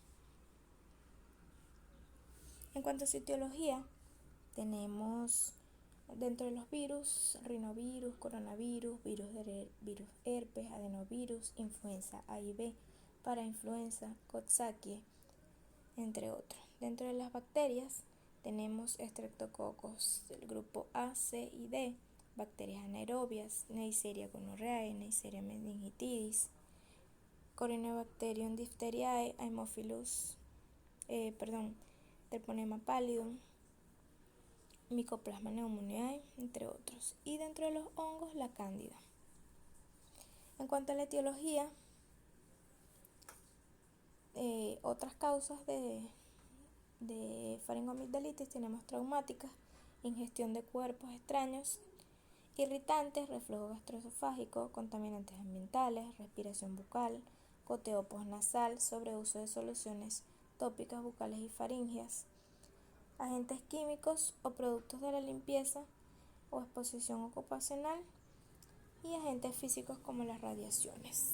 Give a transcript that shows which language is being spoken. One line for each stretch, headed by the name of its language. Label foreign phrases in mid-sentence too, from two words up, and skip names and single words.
Spanish: En cuanto a su etiología, tenemos dentro de los virus, rinovirus, coronavirus, virus herpes, adenovirus, influenza A y B, parainfluenza, Coxsackie, entre otros. Dentro de las bacterias tenemos estreptococos del grupo A, C y D, bacterias anaerobias, Neisseria gonorrhoeae, Neisseria meningitidis, Corynebacterium diphtheriae, Haemophilus, Treponema pallidum, Mycoplasma pneumoniae, entre otros. Y dentro de los hongos, la cándida. En cuanto a la etiología, otras causas de faringoamigdalitis tenemos traumáticas, ingestión de cuerpos extraños, irritantes, reflujo gastroesofágico, contaminantes ambientales, respiración bucal, goteo postnasal, sobreuso de soluciones tópicas bucales y faríngeas, agentes químicos o productos de la limpieza o exposición ocupacional y agentes físicos como las radiaciones.